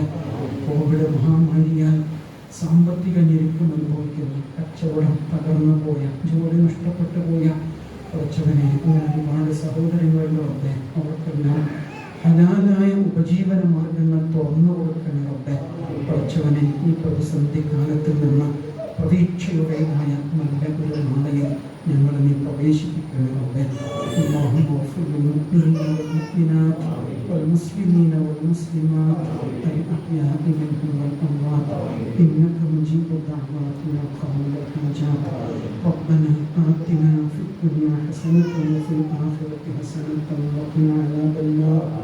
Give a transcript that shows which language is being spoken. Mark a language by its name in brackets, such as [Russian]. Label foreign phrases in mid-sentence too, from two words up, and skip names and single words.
[Malayalam] കോവിഡ് മഹാമാരിയാൽ സാമ്പത്തിക ഞെരുക്കം അനുഭവിക്കുന്ന, കച്ചവടം തകർന്നു പോയ, ജോലി നഷ്ടപ്പെട്ടു പോയ പഠിച്ചവനെ അങ്ങനെ ഒരുപാട് സഹോദരങ്ങളുടെ റബ്ബേ. അവർക്കെല്ലാം ഹലാലായ ഉപജീവന മാർഗങ്ങൾ തുറന്നു കൊടുക്കണേ റബ്ബേ. പഠിച്ചവനെ ഈ പ്രതിസന്ധി കാലത്തിൽ നിന്ന് പ്രതീക്ഷയുടേതായ നല്ല ഒരു നാളെയിൽ ഞങ്ങൾ നീ പ്രവേശിപ്പിക്കണേ റബ്ബേ. [Arabic] اللهم اغفر للمؤمنين والمؤمنات والمسلمين والمسلمات الأحياء منهم والأموات إنك مجيب الدعوات يا قابل الحاجات. ربنا آتنا في الدنيا حسنة وفي الآخرة حسنة وقنا عذاب النار.